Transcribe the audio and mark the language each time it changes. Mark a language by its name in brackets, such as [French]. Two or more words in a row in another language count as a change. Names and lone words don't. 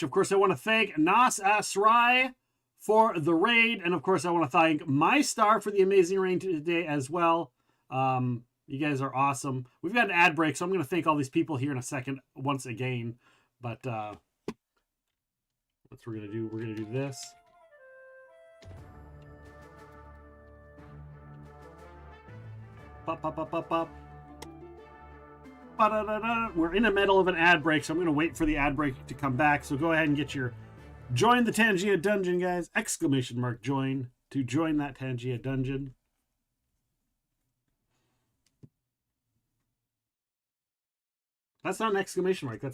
[English] Of course, I want to thank Nas Asrai for the raid, and of course, I want to thank My Star for the amazing raid today as well. You guys are awesome. We've got an ad break, so I'm going to thank all these people here in a second once again. But what we're going to do, we're going to do this. Pop, pop, pop, pop, pop. Ba-da-da-da. We're in the middle of an ad break, so I'm going to wait for the ad break to come back. So go ahead and get your join the Tangia Dungeon, guys. Exclamation mark join to join that Tangia Dungeon. That's not an exclamation mark.